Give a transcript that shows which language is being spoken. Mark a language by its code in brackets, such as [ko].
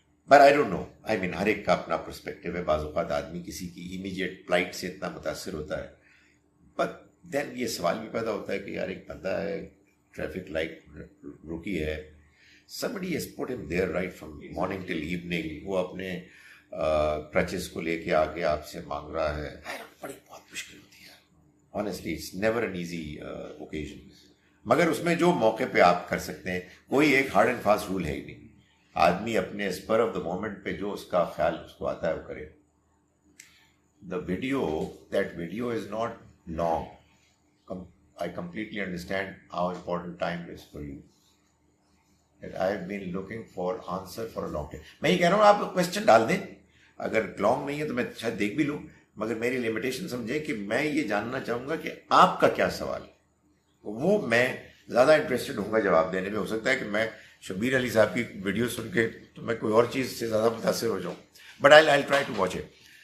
[ur] But I don't know, آئی مین ہر ایک کا اپنا پرسپیکٹیو ہے. بعض اوقات آدمی کسی کی امیجیٹ پلائٹ سے اتنا متاثر ہوتا ہے، بٹ دین یہ سوال بھی پیدا ہوتا ہے کہ یار ایک بندہ ہے، ٹریفک لائٹ رکی ہے، [en] somebody has put him there right from morning till evening، [ur] وہ اپنے کرچز کو لے کے آ کے آپ سے مانگ رہا ہے. بڑی بہت مشکل ہوتی ہے [en] honestly، it's never an easy occasion. [ur] مگر اس میں جو موقع پہ آپ کر سکتے ہیں، کوئی ایک ہارڈ اینڈ فاسٹ رول ہے ہی نہیں. آدمی اپنے اسپر آف دا مومنٹ پہ جو اس کا خیال اس کو آتا ہے وہ کرے. [en] That video is not long. I completely understand how important time is for you. That I have been looking for answer for a long time. [ur] میں یہ کہہ رہا ہوں آپ کویشچن ڈال دیں، اگر لانگ نہیں ہے تو میں شاید دیکھ بھی لوں، مگر میری لمیٹیشن سمجھیں کہ میں یہ جاننا چاہوں گا کہ آپ کا کیا سوال ہے. وہ میں زیادہ انٹرسٹڈ ہوں گا جواب دینے میں. ہو سکتا ہے کہ میں شبیر علی صاحب کی ویڈیو سن کے تو میں کوئی اور چیز سے زیادہ متاثر ہو جاؤں، but [en] I'll try to watch it.